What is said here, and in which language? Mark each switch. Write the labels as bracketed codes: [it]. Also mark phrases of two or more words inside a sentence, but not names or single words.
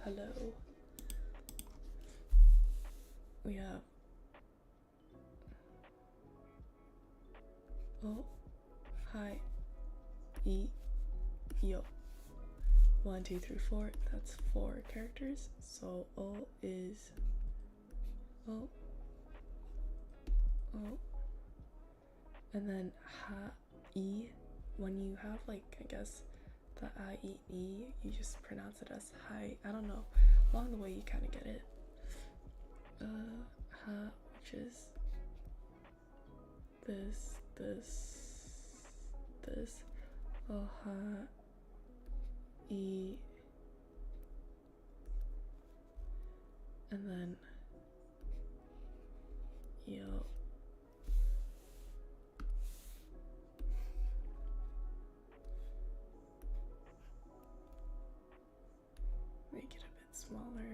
[en] We have O, hi, E, yo. 1, 2, 3, 4. That's 4 characters. So O is O, oh, and then ha e. When you have like, I guess, the I E E, you just pronounce it as hi. I don't know. Along the way, you kind of get it. Ha, which is this. Oh, ha, e, and then yo. Make it a bit smaller.